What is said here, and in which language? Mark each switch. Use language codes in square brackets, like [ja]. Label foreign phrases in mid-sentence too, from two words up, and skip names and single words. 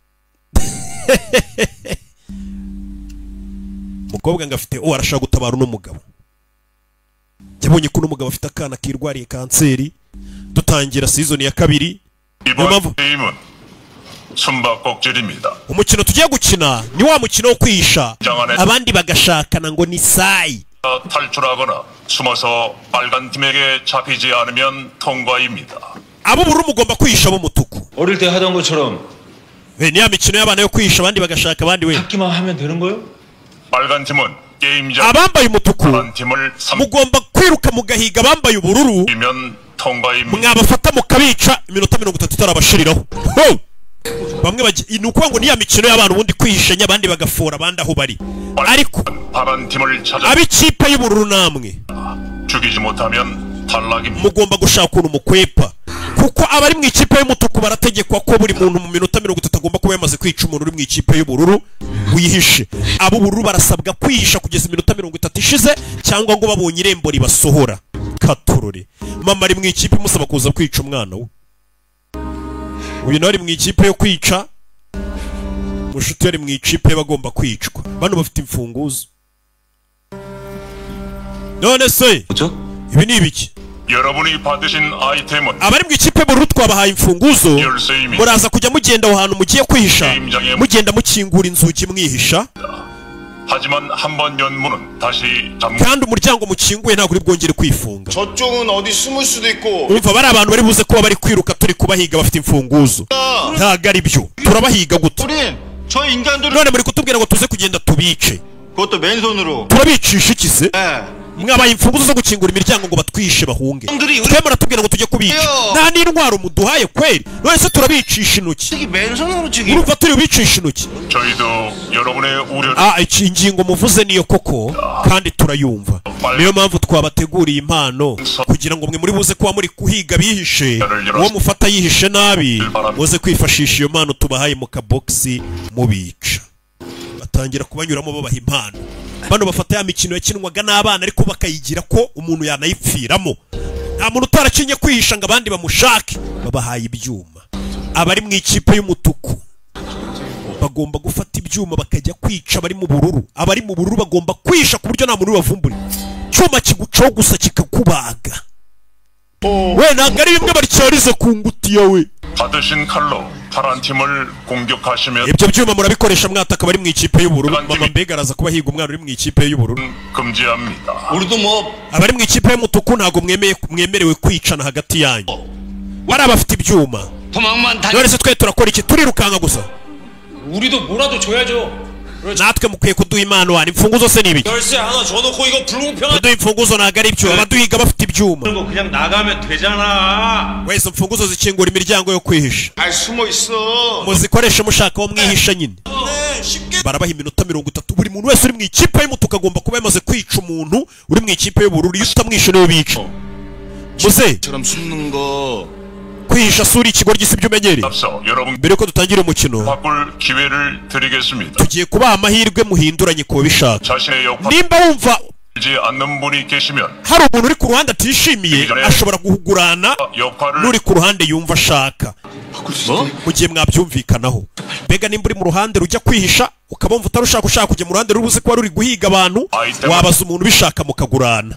[rw] Umukobwa ngo afite arashaka gutabara uno mugabo. Yabonye ko uno mugabo afite akana kirwariye kanseri. Dutangira season ya 2. Umukino tugiye gukina ni wa mukino wo kwisha abandi bagashakana ngo ni sayi. [ko] 탈출하거나 숨어서 빨간 팀에게 잡히지 않으면 통과입니다. [rw] abo bururu mugomba kwisha abo mutuku. [ko] 어릴 때 하던 것처럼. [rw] 왜 niya mikino y'abana yo kwisha abandi bagashaka abandi we. [ko] 잡기만 하면 되는 거요? 빨간 팀은 게임장. [rw] abambaye umutuku mugomba kwiruka mugahiga abambaye ubururu. [ko] 이면 통과입니다. [rw] mwabafata mukabica iminota 30 itarabashiriraho. Bamwe bagiye nuko ngo niya mikino y'abantu bundi kwihishanya abandi bagafora abandi aho bari. Ariko abikipe y'ubururu namwe [ko] 죽이지 못하면 탈락입니다. [rw] mugomba gushaka umukwepa kuko abari mu ikipe y'umutuku barategekwa ko buri muntu mu minota 30 agomba kuba yamaze kwica umuntu uri mu ikipe y'ubururu wihishe. Abo bururu barasabwa kwihisha kugeza iminota 30 ishize cyangwa ngo babonye irembo ribasohora. Katurore mama ari mu ikipe musaba kuza kwica umwana we. Uyu nari mu ikipe yo kwica, mushuti yari mu ikipe bagomba kwicwa. Bano bafite imfunguzo. None se ibi ni ibiki? [ko] 여러분이 받으신 아이템은 [rw] abari mu ikipe bururu twabahaye imfunguzo, muraza kujya mugenda aho hantu mugiye kwihisha, mugenda mukingura inzugi mwihisha. [ko] 하지만 한번 연문은 다시 [rw] kandi umuryango mukinguye ntabwo uri bwongere kwifunga. [ko] 저쪽은 어디 숨을 수도 있고. [rw] Urumva bari abantu bari buze kuba bari kwiruka turi kubahiga bafite imfunguzo. Ntabwo ari byo. Turabahiga gute? [ko] 저 인간들은 [rw] none muri kutubwira ngo tuze kugenda tubice. [ko] 그것도 맨손으로. [rw] turabicisha iki se? mwabaye imfunguzo zo gukingura imiryango ngo batwishe bahunge. twemera tubwira ngo tujye kubica. nta n'intwaro muduhaye kweri. none se turabicisha intoki. urumva turi bicisha intoki. [ko] 저희도 여러분의 우려를 [rw] iki ingingo muvuze niyo koko kandi turayumva. niyo mpamvu twabateguriye impano kugira ngo mwe muri buze kuba muri kuhiga bihishe, uwo mufata yihishe nabi muze kwifashisha iyo mpano tubahaye mu kaboxi mubica. batangira kubanyuramo babaha impano. Bano bafata ya mikino yakinwaga n'abana ariko bakayigira ko umuntu yanayipfiramo. Nta muntu utarakinye kwihisha ngo abandi bamushake. Babahaye ibyuma. Abari mu ikipe y'umutuku bagomba gufata ibyuma bakajya kwica abari mu bururu. Abari mu bururu bagomba kwisha ku buryo nta muntu bavumbura. Cyuma kigucaho gusa kikakubaga. We ntabwo ari bimwe baryarize ku ngutiya we. [ko] 받으신 칼로 파란 팀을 공격하시면 [rw] ibyo byuma murabikoresha mwataka bari mu ikipe y'ubururu. mama mbega araza kuba higa umwana uri mu ikipe y'ubururu. [ko] 금지합니다. 우리도 뭐 [rw] abari mu ikipe y'umutuku ntabwo mwemerewe kwicana hagati yanyu. bari abafite ibyuma. none se twe turakora iki? turirukanka gusa. [ko] 우리도 뭐라도 줘야죠. [rw] natwe mukwiye kuduha impano. wani imfunguzo se nibiki? [ko] 열쇠 하나 줘놓고 이거 불공평한. [rw] kuduha imfunguzo ntabwo ari byo. abaduhiga bafite ibyuma. [ko] 거 그냥 나가면 되잖아. [rw] wese imfunguzo zikingura imiryango yo kwihisha. [ko] 잘 숨어 있어. [rw] muzikoreshe mushaka aho mwihisha nyine. barabaha iminota 30. buri muntu wese uri mu ikipe y'umutuku agomba kuba yamaze kwica umuntu uri mu ikipe y'ubururu. iyo utamwishe niwe bica. muze [ko] 처럼 숨는 거. [rw] kwihisha suri ikigo ry'isi by'umenyereye. [ko] 앞서 여러분 [rw] mbere ko dutangira umukino [ko] 바꿀 기회를 드리겠습니다. [rw] tugiye kubaha amahirwe muhinduranye kuba bishaka. [ko] 자신의 역할을 [rw] nimba wumva [ko] 하지 않는 분이 계시면 [rw] hari umuntu uri ku ruhande atishimiye ashobora guhugurana n'uri ku ruhande yumva ashaka. mu gihe mwabyumvikanaho. mbega nimba uri mu ruhande rujya kwihisha ukaba wumva utarushaka ushaka kujya mu ruhande rubuze kuba ruri guhiga abantu, wabaza umuntu ubishaka mukagurana.